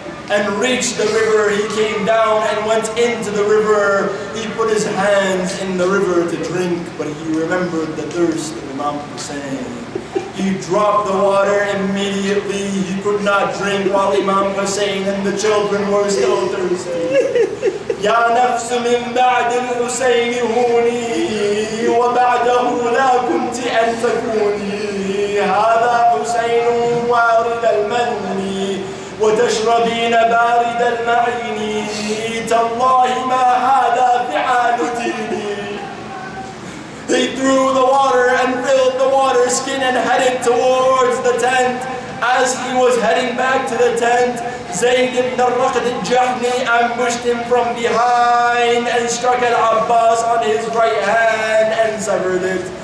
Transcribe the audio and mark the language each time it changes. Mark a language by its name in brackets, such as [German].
[English] And reached the river, he came down and went into the river. He put his hands in the river to drink, but he remembered the thirst of Imam Hussein. He dropped the water immediately. He could not drink while Imam Hussein and the children were still thirsty. [Arabic] يا نفس من بعد الحسين هوني وبعده لا كنت أن تكوني هذا حسين وارد المني وتشربين بارد المعين تالله ما هذا فعال ديني. [English] He threw the water and filled the water skin and headed towards the tent. As he was heading back to the tent, Zayd ibn al-Raqad al-Jahmi ambushed him from behind and struck Al-Abbas on his right hand and severed it.